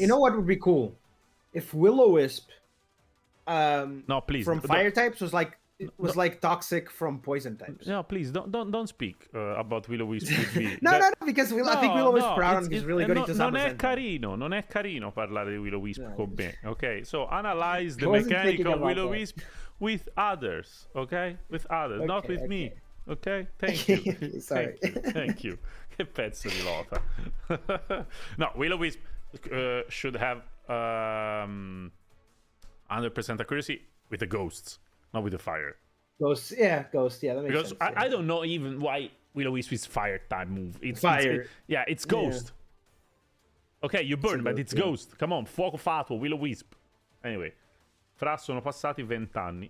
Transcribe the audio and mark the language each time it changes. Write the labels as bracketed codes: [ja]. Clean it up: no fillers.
[en] you know what would be cool? If Will-O-Wisp no, please, from fire types was like toxic from poison types. No, please don't speak about Will-O-Wisp with me. No, because I think Will-O-Wisp Groudon is really good into Zamazenta. [it] Non è carino parlare di Will-O-Wisp con me, ok? [en] So analyze the mechanic of Will-O-Wisp with others, okay? With others, not with me. Ok? Thank you. Sorry. Thank you. [it] Che pezzo di lota. [en] No, Will-O-Wisp should have 100% accuracy with the ghosts. Not with the fire. Ghost, yeah, that makes sense. Because I don't know even why Will-O-Wisp is fire type move. It's fire. It's ghost. Yeah. Ok, you burn, but it's ghost. Come on, [it] fuoco fatuo, [en] Will-O-Wisp. Anyway, [it] fra sono passati 20 anni.